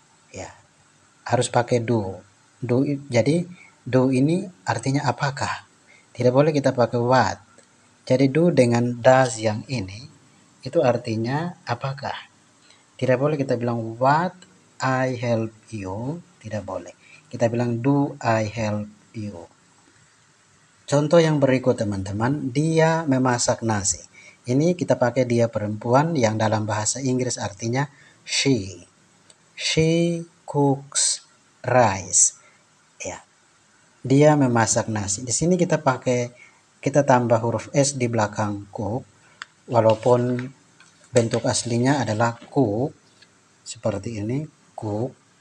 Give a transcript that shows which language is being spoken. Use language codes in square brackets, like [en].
[id] Ya, harus pakai do. Jadi do ini artinya apakah? Tidak boleh kita pakai what. Jadi do dengan does yang ini itu artinya apakah. Tidak boleh kita bilang [en] what I help you. [id] Tidak boleh. Kita bilang [en] do I help you. [id] Contoh yang berikut teman-teman, dia memasak nasi. Ini kita pakai dia perempuan yang dalam bahasa Inggris artinya she. [en] She cooks rice. Ya. [id] Dia memasak nasi. Di sini kita tambah huruf S di belakang cook, walaupun bentuk aslinya adalah cook, seperti ini, cook.